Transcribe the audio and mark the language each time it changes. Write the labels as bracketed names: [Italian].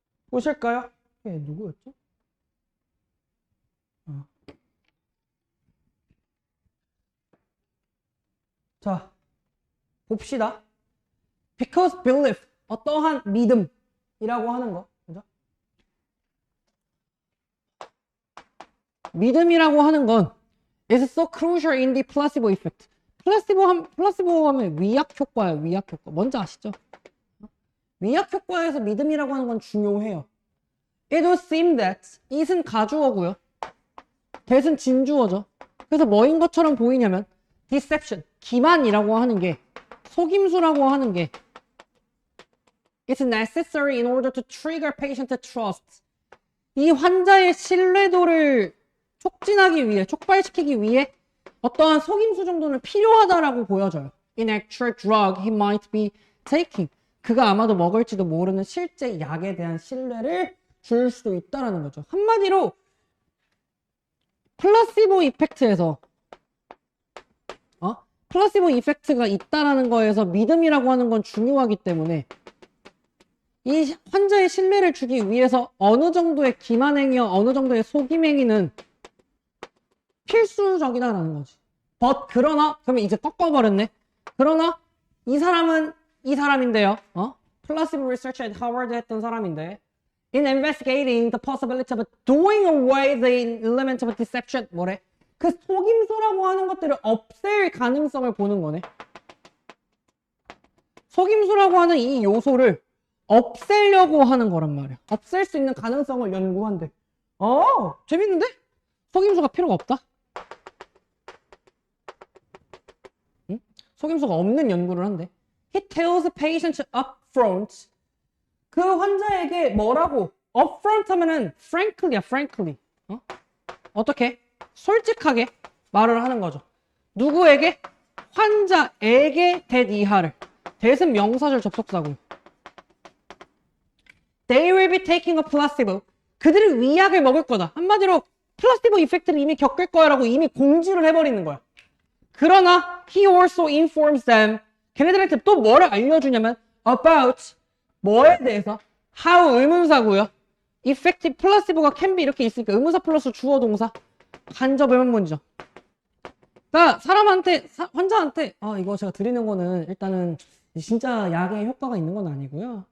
[Korean] 보실까요? 얘 누구였죠? 자, 봅시다. [English] Because belief, [Korean] 어떠한 믿음이라고 하는 거. 그죠? 믿음이라고 하는 건 [English] is so crucial in the placebo effect. [Korean] 플라시보 하면 위약 효과예요. 위약 효과. 뭔지 아시죠? 위약 효과에서 믿음이라고 하는 건 중요해요. [English] It would seem that it [Korean] 은 가주어고요. that은 진주어죠. 그래서 뭐인 것처럼 보이냐면 [English] deception, [Korean] 기만이라고 하는 게 속임수라고 하는 게 [English] It's necessary in order to trigger patient trust. [Korean] 이 환자의 신뢰도를 촉진하기 위해, 촉발시키기 위해 어떠한 속임수 정도는 필요하다라고 보여져요. [English] In actual drug he might be taking. [Korean] 그가 아마도 먹을지도 모르는 실제 약에 대한 신뢰를 줄 수도 있다라는 거죠. 한마디로 플라시보 이펙트에서 플라시보 이펙트가 있다라는 거에서 믿음이라고 하는 건 중요하기 때문에 이 환자의 신뢰를 주기 위해서 어느 정도의 기만행위와 어느 정도의 속임행위는 필수적이다라는 거지. 그러나 그러면 이제 꺾어버렸네. 그러나 이 사람은 이 사람인데요. 플라시보 리서치 [English] at 하버드 [Korean] 했던 사람인데 [English] in investigating the possibility of doing away the element of deception [Korean] 뭐래? 그 속임수라고 하는 것들을 없앨 가능성을 보는 거네. 속임수라고 하는 이 요소를 없애려고 하는 거란 말이야. 없앨 수 있는 가능성을 연구한대. 재밌는데? 속임수가 필요가 없다? 응? 속임수가 없는 연구를 한대. [English] He tells the patient up front. [Korean] 그 환자에게 뭐라고? up front 하면은 frankly야, frankly. 어떻게? 솔직하게 말을 하는 거죠. 누구에게? 환자에게 that 이하를. that은 명사절 접속사고요. [English] They will be taking a placebo. [Korean] 그들은 위약을 먹을 거다. 한마디로 플라시보 이펙트를 이미 겪을 거야 라고 이미 공지를 해버리는 거야. 그러나 [English] he also informs them. [Korean] 걔네들한테 또 뭐를 알려주냐면 about 뭐에 대해서 how 의문사고요. [English] effective [Korean] 플라시보가 [English] can be [Korean] 이렇게 있으니까 의문사 플러스 주어 동사 간접 의문문이죠. 그러니까 사람한테 환자한테 이거 제가 드리는 거는 일단은 진짜 약에 효과가 있는 건 아니고요.